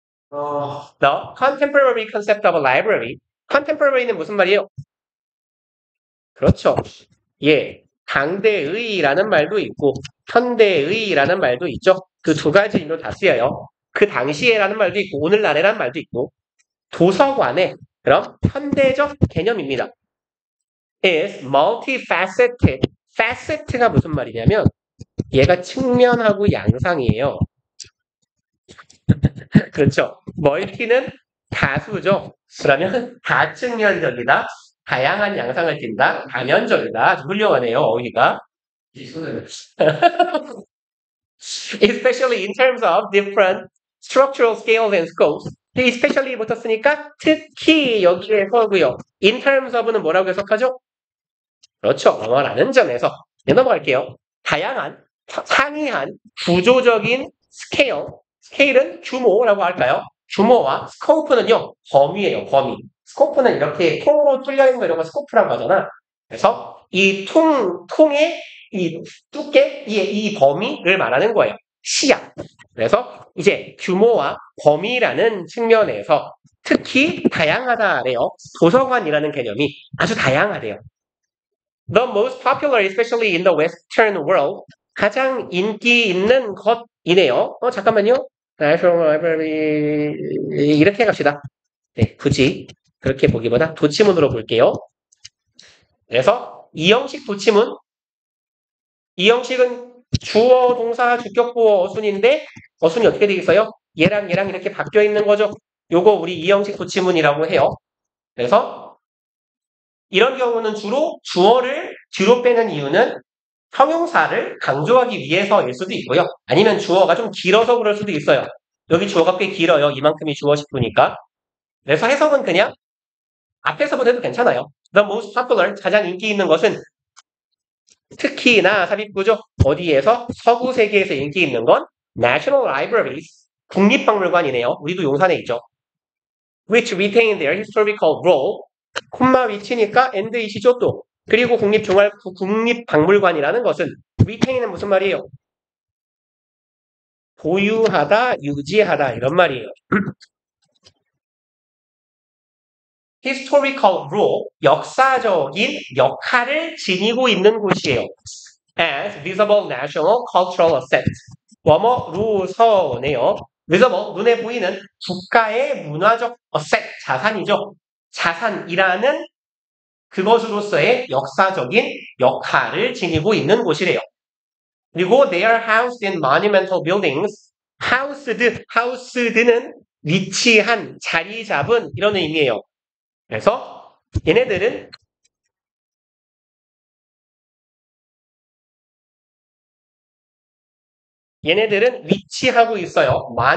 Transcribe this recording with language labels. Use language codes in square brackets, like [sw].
[en] The contemporary concept of a library. [ko] contemporary는 무슨 말이에요? 그렇죠. 예. 당대의라는 말도 있고, 현대의라는 말도 있죠. 그 두 가지 의미로 다 쓰여요. 그 당시에라는 말도 있고, 오늘날에라는 말도 있고, 도서관의, 그럼 현대적 개념입니다. [en] is multifaceted. [ko] facet가 무슨 말이냐면, 얘가 측면하고 양상이에요. 그렇죠. 멀티는 다수죠. 그러면 다측면적이다. 다양한 양상을 띈다. 다면적이다. 아주 훌륭하네요. 어휘가. [en] Especially in terms of different structural scales and scopes. [ko] especially 붙었으니까 특히 여기에서고요. In terms of 는 뭐라고 해석하죠? 그렇죠. 뭐라는 점에서. 넘어갈게요. 다양한, 상이한, 구조적인 스케일은 규모라고 할까요? 규모와 스코프는요, 범위예요, 범위. 스코프는 이렇게 통으로 뚫려있는 거 이런 거 스코프라고 하잖아. 그래서 이 통의 이 두께, 이 범위를 말하는 거예요. 시야. 그래서 이제 규모와 범위라는 측면에서 특히 다양하다래요. 도서관이라는 개념이 아주 다양하대요. [en] The most popular, especially in the Western world, [ko] 가장 인기 있는 것이네요. 잠깐만요. National Library 이렇게 갑시다. 네, 굳이 그렇게 보기보다 도치문으로 볼게요. 그래서 이 형식 도치문, 이 형식은 주어, 동사, 주격보어, 어순인데 어순이 어떻게 되어 있어요? 얘랑 이렇게 바뀌어 있는 거죠. 요거 우리 이 형식 도치문이라고 해요. 그래서 이런 경우는 주로 주어를 뒤로 빼는 이유는 형용사를 강조하기 위해서일 수도 있고요. 아니면 주어가 좀 길어서 그럴 수도 있어요. 여기 주어가 꽤 길어요. 이만큼이 주어 10부니까. 그래서 해석은 그냥 앞에서부터 해도 괜찮아요. [en] The most popular, [ko] 가장 인기 있는 것은 특히나 삽입구조 어디에서? 서구 세계에서 인기 있는 건 National Libraries, 국립박물관이네요. 우리도 용산에 있죠. [en] Which retain their historical role, [ko] 콤마 위치니까 and이시죠 또. 그리고 국립박물관이라는 것은 retain은 무슨 말이에요? 보유하다, 유지하다 이런 말이에요. [en] historical role, [ko] 역사적인 역할을 지니고 있는 곳이에요. [en] as visible national cultural asset. [ko] 뭐뭐로서네요. visible, 눈에 보이는 국가의 문화적 asset, 자산이죠. 자산이라는 그것으로서의 역사적인 역할을 지니고 있는 곳이래요. 그리고 [en] they are housed in monumental buildings. [ko] housed는 위치한, 자리 잡은 이런 의미예요. 그래서 얘네들은 위치하고 있어요.